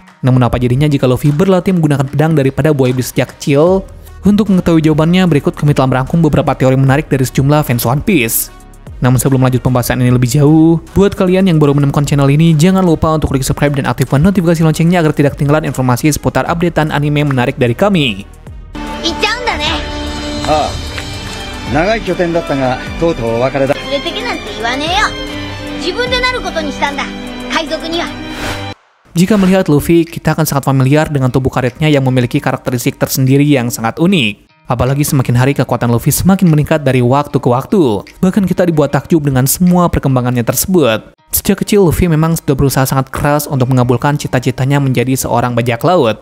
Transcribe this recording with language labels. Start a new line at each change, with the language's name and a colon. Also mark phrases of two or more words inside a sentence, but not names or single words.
Indonesian: Namun apa jadinya jika Luffy berlatih menggunakan pedang daripada buah iblis sejak kecil? Untuk mengetahui jawabannya, berikut kami telah merangkum beberapa teori menarik dari sejumlah fans One Piece. Namun sebelum lanjut pembahasan ini lebih jauh, buat kalian yang baru menemukan channel ini, jangan lupa untuk klik subscribe dan aktifkan notifikasi loncengnya agar tidak ketinggalan informasi seputar updatean anime menarik dari kami.
Japanese: 長い拠点だったが、とうとうお別れだ。連れてけなんて言わねえよ。自分でなることにしたんだ。海賊には。
Indonesian: Jika melihat Luffy, kita akan sangat familiar dengan tubuh karetnya yang memiliki karakteristik tersendiri yang sangat unik. Apalagi semakin hari kekuatan Luffy semakin meningkat dari waktu ke waktu. Bahkan kita dibuat takjub dengan semua perkembangannya tersebut. Sejak kecil Luffy memang sudah berusaha sangat keras untuk mengabulkan cita-citanya menjadi seorang bajak laut.